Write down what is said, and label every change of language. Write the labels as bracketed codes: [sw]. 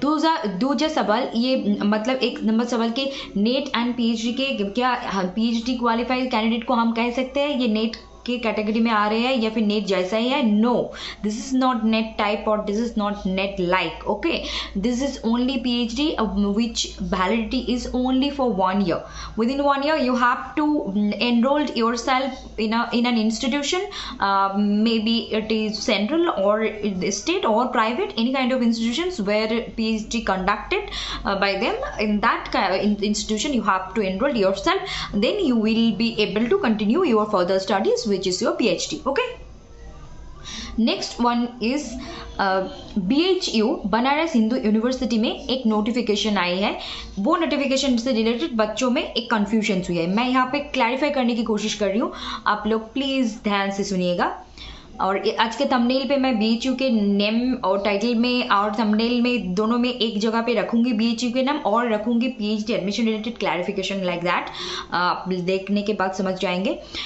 [hi] दूसरा सवाल ये मतलब 1 नंबर सवाल कि नेट एंड पीएचडी के क्या पीएचडी क्वालिफाइड कैंडिडेट को हम कह सकते हैं ये नेट के कैटेगरी में आ रहे हैं या फिर नेट जैसा ही है? [en] No, this is not net type और this is not net like. Okay, this is only PhD which validity is only for 1 year. Within 1 year you have to enroll yourself in an institution, maybe it is central or state or private, any kind of institutions where PhD conducted by them. In that institution you have to enroll yourself, then you will be able to continue your further studies which is your PhD. Okay, next one is [hi] BHU Banaras Hindu university में एक notification आई है। वो notification से related बच्चों में एक confusion हुई है। मैं यहाँ पे क्लैरिफाई करने की कोशिश कर रही हूँ, आप लोग प्लीज़ ध्यान से सुनिएगा। और आज के थंबनेल पे मैं BHU के नेम और टाइटल में और थंबनेल में दोनों में एक जगह पे रखूंगी BHU के नाम और रखूंगी PhD admission related clarification like that, आप देखने के बाद समझ जाएंगे।